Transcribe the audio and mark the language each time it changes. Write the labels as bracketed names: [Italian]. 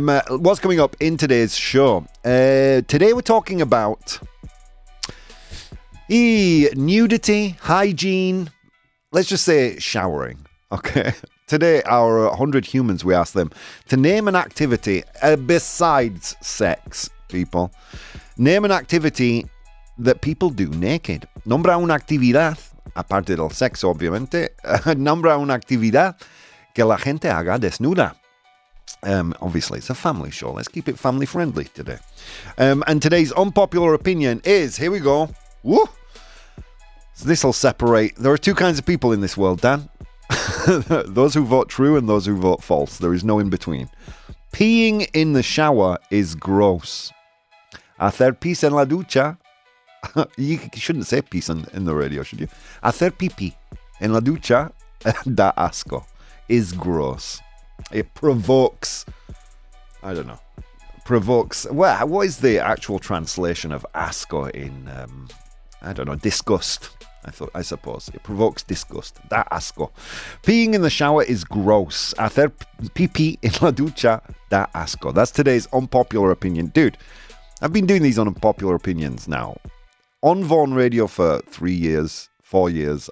[English] What's coming up in today's show? Today we're talking about nudity, hygiene, let's just say showering, okay? Today, our 100 humans, we asked them to name an activity besides sex, people. Name an activity that people do naked. [Spanish] Nombra una actividad, aparte del sexo, obviamente. Nombra una actividad que la gente haga desnuda. [English] Obviously, it's a family show. Let's keep it family friendly today. And today's unpopular opinion is, here we go. Woo! So this will separate. There are two kinds of people in this world, Dan. Those who vote true and those who vote false. There is no in between. Peeing in the shower is gross. [Spanish] Hacer pis en la ducha. [English] You shouldn't say pis in the radio, should you? [Spanish] Hacer pipí en la ducha da asco. [English] Is gross. It provokes. I don't know. Provokes. Well, what is the actual translation of asco in? I don't know. Disgust. I suppose. It provokes disgust. [Spanish] Da asco. [English] Peeing in the shower is gross. [Spanish] Hacer pipí en la ducha da asco. [English] That's today's unpopular opinion. Dude, I've been doing these unpopular opinions now on Vaughan Radio for 3 years, 4 years.